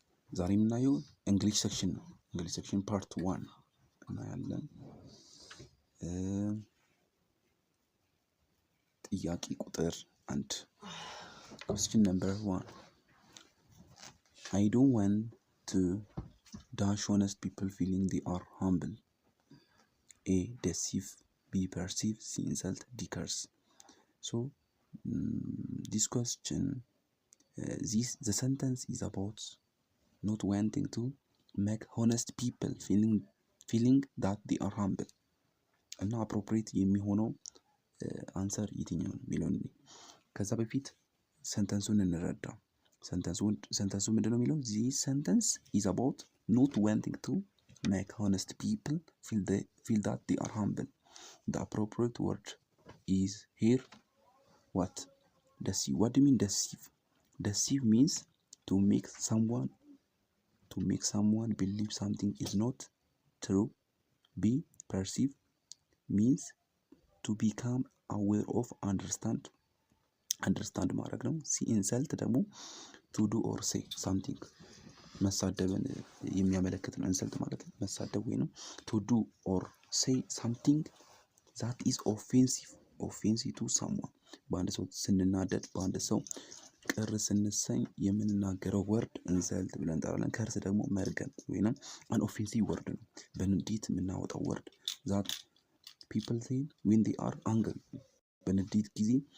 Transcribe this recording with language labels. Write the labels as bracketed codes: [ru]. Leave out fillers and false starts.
[am] ዛሬ የምናየው እንግሊሽ ሴክሽን ነው። እንግሊሽ ሴክሽን ፓርት 1 እናያለን። ጥያቄ ቁጥር 1 [en] question number 1 I don't want to dash honest people feeling they are humble. A. Deceive. B. Perceive. C. Insult. D. Curse. So this question, the sentence is about not wanting to make honest people feeling that they are humble. [am] እና appropriate የሚሆነው አንሰር የትኛው ነው የሚለውን ከዛ በፊት ሰንተንሱን እንረዳ። ሰንተንሱ ምንድነው የሚለው? [en] this sentence is about not wanting to make honest people feel that they are humble. The appropriate word is here what? Deceive. What do you mean deceive? Deceive means to make someone believe something is not true. B. Perceive means to become aware of, understand [am] ማድረግ ነው። [en] C. [am] Insult ደግሞ [en] to do or say something [am] መሳደብን የሚያመለክት ነው። ኢንሰልት ማለት መሳደብ ወይ ነው። [en] to do or say something that is offensive to someone [am] በአንድ ሰው ስንናደድ፣ በአንድ ሰው ቅር ስንሰኝ የምንናገረው ወርድ ኢንሰልት ብለን እንጠራለን። ከርስ ደግሞ መርገም ወይንም አን ኦፌንሲቭ ወርድ ነው። በንዴት የምናወጣው ወርድ [en] that people say when they are angry። [am] በንዴት ጊዜ